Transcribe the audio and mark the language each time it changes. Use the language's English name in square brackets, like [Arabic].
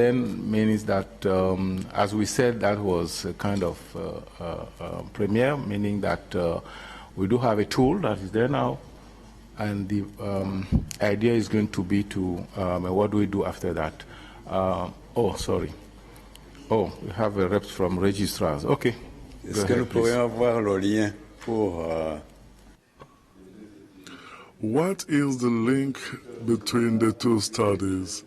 [English] Then means that, as we said, that was a kind of premiere, meaning that we do have a tool that is there now, and the idea is going to be to what do we do after that? Oh, sorry. Oh, we have a rep from registrars. Okay. [French] Est-ce que nous pourrions avoir le lien pour [English] What is the link between the two studies?